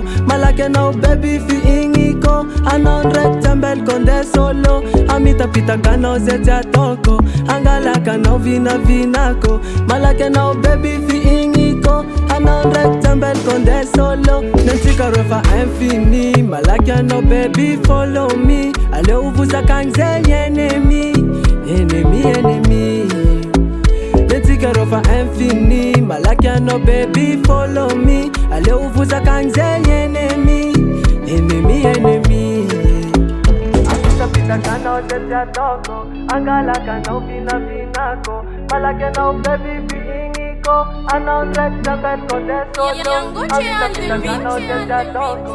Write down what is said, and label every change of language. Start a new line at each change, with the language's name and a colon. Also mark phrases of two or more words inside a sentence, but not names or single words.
Malagasy: Malaky anao baby fiigniko. Anao ndraiky tsy ambeliko nde solo. Amitapitakanao zay tsy ataoko. Angalakanao vinavinako. Malaky anao baby fiigniko. Anao ndraiky tsy ambeliko nde solo. Nantsika refa infini. Malaky anao
English: baby follow me.
Malagasy: Aleo vozakagny zay ennemi. Ennemi Nantsika refa infini. Malaky anao
English: baby follow me.
Malagasy: Aleo vozakagny zay ennemi. Ennemi Amitapitakanao zay tsy ataoko. Angalakanao vinavinako. Malaky anao baby fiigniko. Anao ndraiky tsy ambeliko nde solo. Amitapitakanao zay tsy ataoko.